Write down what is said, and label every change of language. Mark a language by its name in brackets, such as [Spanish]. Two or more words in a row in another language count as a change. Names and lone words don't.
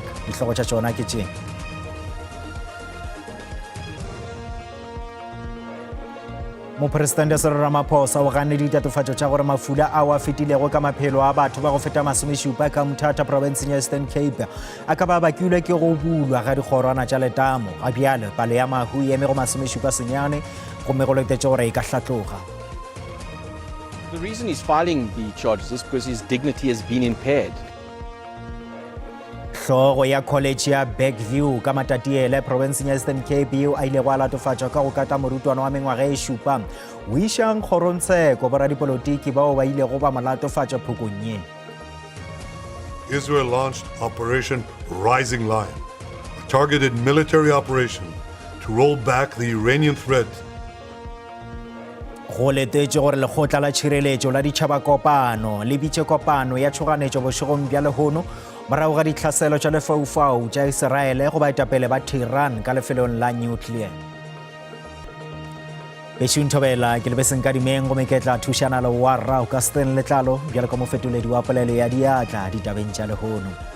[Northern Sotho] Dihlogo tša tšona ke tše. Mopresidente Cyril Ramaphosa o ganne ditatofatšo tša gore mafula ao a fetilego ka maphelo a batho ba go feta 70 ka Mthatha provinceng ya Eastern Cape a ka ba bakilwe ke go bulwa ga dikgorwana tša letamo. Ga bjale palo ya mahu e eme go 70 gomme go letetše gore e ka hlatloga. [English] The reason he's filing the charges is because his dignity has been impaired. [Northern Sotho] Hlogo ya college ya Bergview ka Matatiele provinceng ya Eastern Cape eo a ile go latofatšwa ka go kata morutwana wa mengwaga e šupa o išang kgorontsheko boradipolotiki bao ba ile go ba molatofatša phokong ye. [English] Israel launched Operation Rising Lion, a targeted military operation to roll back the Iranian threat. [Northern Sotho] Go letetše gore lekgotla la tšhireletšo la ditšhabakopano le bitše kopano ya tšhoganetšo bošegong bja lehono morago ga ditlhaselo tša lefaufau tša Iseraele go baetapele ba Tehran ka lefelong la nuclear. Bešo Nthobela ke lebeseng ka dimeng gomme ke tla thušana le warra o ka Stan Letlalo bjalo ka mofetoledi wa polelo ya diatla ditabeng tša lehono.